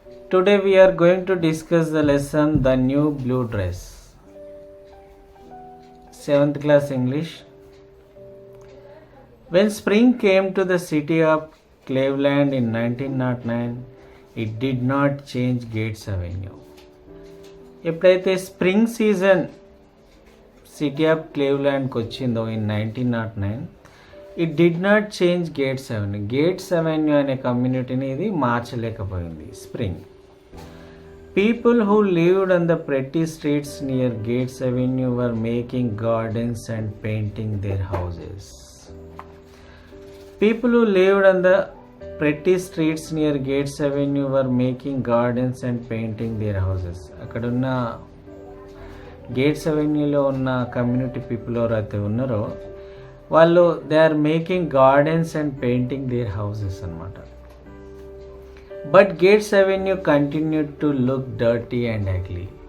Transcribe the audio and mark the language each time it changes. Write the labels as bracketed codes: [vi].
[en] Today we are going to discuss the lesson The New Blue Dress. 7th class English. When spring came to the city of Cleveland in 1909, it did not change Gates Avenue. [te] ఎప్పుడైతే [en] spring season city of క్లీవ్లాండ్కి [te] వచ్చిందో [en] In 1909, it did not change Gates avenue. [te] Gates avenue అనే కమ్యూనిటీని ఇది మార్చలేకపోయింది. [en] Spring people who lived on the pretty streets near Gates Avenue were making gardens and painting their houses. People who lived on the pretty streets near Gates Avenue were making gardens and painting their houses. [te] అక్కడున్న gates అవెన్యూలో ఉన్న community people ఎవరైతే ఉన్నారో వాళ్ళు [en] they are making gardens and painting their houses [te] అనమాట. [en] But Gates Avenue continued to look dirty and ugly.